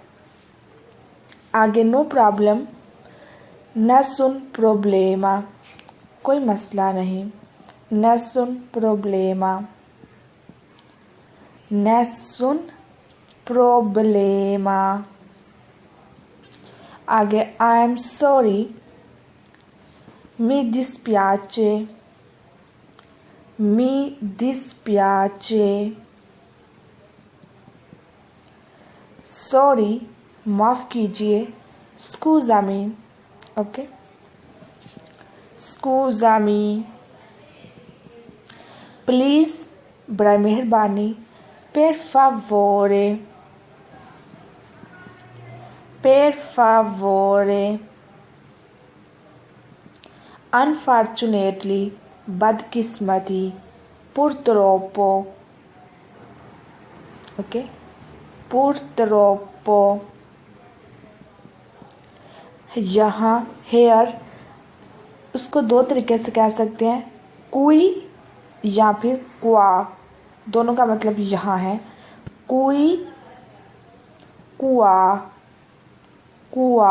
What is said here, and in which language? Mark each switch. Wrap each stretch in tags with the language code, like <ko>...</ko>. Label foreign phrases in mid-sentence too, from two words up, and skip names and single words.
<ur>आगे</ur> <en>no problem,</en> <it>nessun problema,</it> <ur>کوئی مسئلہ نہیں.</ur> <it>nessun problema. nessun problema. आगे</it> <en>I am sorry,</en> <it>mi dispiace, mi dispiace.</it> <ur>सॉरी معاف کیجیے, स्कूज़ामी.</ur> <it>ओके स्कूज़ामी.</it> <ur>پلیز بڑا مہربانی,</ur> <it>per favore, per favore.</it> <en>Unfortunately, बदकिस्मती, purtroppo.</en> <it>ओके purtroppo.</it> <ur>یہاں ہیئر اس کو دو طریقے سے کہہ سکتے ہیں، کوئی یا پھر کوا. دونوں کا مطلب یہاں ہے کوئی، کوا، کوا.</ur>